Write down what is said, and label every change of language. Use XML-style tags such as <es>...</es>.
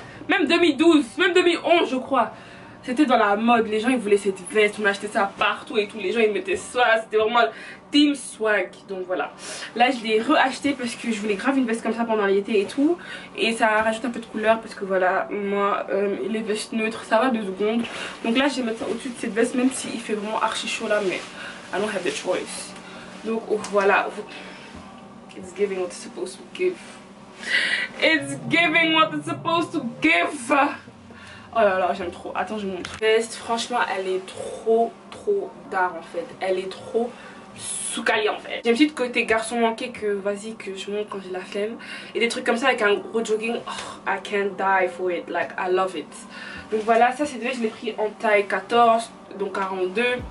<fr>Même 2012, même 2011 je crois. C'était dans la mode, les gens ils voulaient cette veste, on achetait ça partout et tout, les gens ils mettaient ça, c'était vraiment team swag. Donc voilà, là je l'ai re-acheté parce que je voulais grave une veste comme ça pendant l'été et tout. Et ça rajoute un peu de couleur parce que voilà, moi les vestes neutres ça va 2 secondes. Donc là je vais mettre ça au-dessus de cette veste même s'il fait vraiment archi chaud là, mais</fr> <en>I don't have the choice.</en> <fr>Donc voilà,</fr> <en>it's giving what it's supposed to give. It's giving what it's supposed to give.</en> <fr>Oh là là, j'aime trop. Attends, je vous montre. Veste, franchement, elle est trop d'art en fait. Elle est trop soukali en fait. J'ai un petit côté garçon manqué que vas-y, que je montre quand j'ai la flemme. Et des trucs comme ça avec un gros jogging.</fr> <en>Oh, I can't die for it. Like, I love it.</en> <fr>Donc voilà, ça c'est je l'ai pris en taille 14, donc 42.</fr>